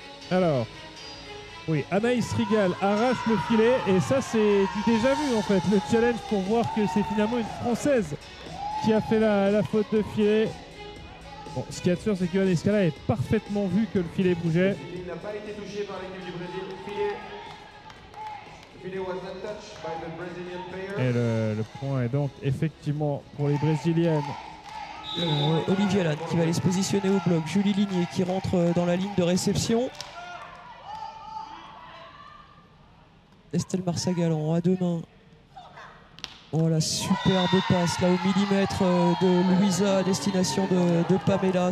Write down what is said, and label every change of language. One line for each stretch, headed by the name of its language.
French: Alors, oui, Anaïs Rigal arrache le filet, et ça c'est du déjà vu en fait, le challenge pour voir que c'est finalement une Française qui a fait la faute de filet. Bon, ce qui est sûr, c'est que Johan Escala avait parfaitement vu que le filet bougeait. Il n'a pas été touché par l'équipe du Brésil. Le filet
English: was not touched by the Brazilian player.
French: Et le point est donc effectivement pour les Brésiliennes. Olivier Lannes qui va aller se positionner au bloc. Julie Ligné qui rentre dans la ligne de réception. Estelle Marsagalan à deux mains. Oh la superbe passe là au millimètre de Louisa à destination de Pamela.